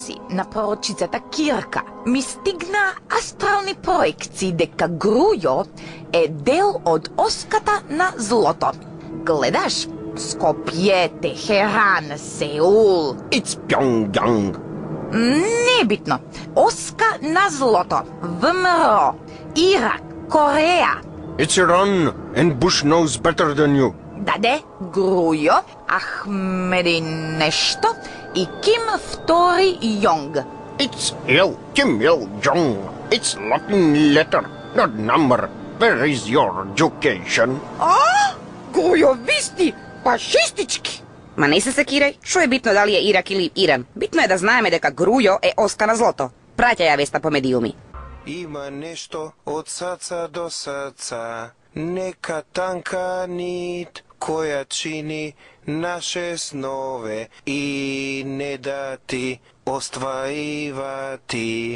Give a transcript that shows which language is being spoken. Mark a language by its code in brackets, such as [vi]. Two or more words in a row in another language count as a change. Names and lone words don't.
[mk] На пророчицата Кирка ми стигна астрални проекции дека Грујо е дел од оската на злото. Гледаш? Скопје, Техеран, Сеул. [en] It's Пјонгјанг. [mk] Небитно. Оска на злото. ВМРО, Ирак, Кореја. [en] It's Iran, and Bush knows better than you. [mk] Даде, Грујо, Ахмеди нешто и Ким II Јонг. [en] It's Kim Il-jong. It's Latin letter, not number. Where is your education? [mk] Грујо, висти, фашистички. Ма не се секирај, шо е битно дали е Ирак или Иран? Битно е да знаеме дека Грујо е оска на злото. Праќа ја веста по медиуми. [sr] Има нешто од саца до саца, нека танка нит, која чини наше снове и не да ти остваривати.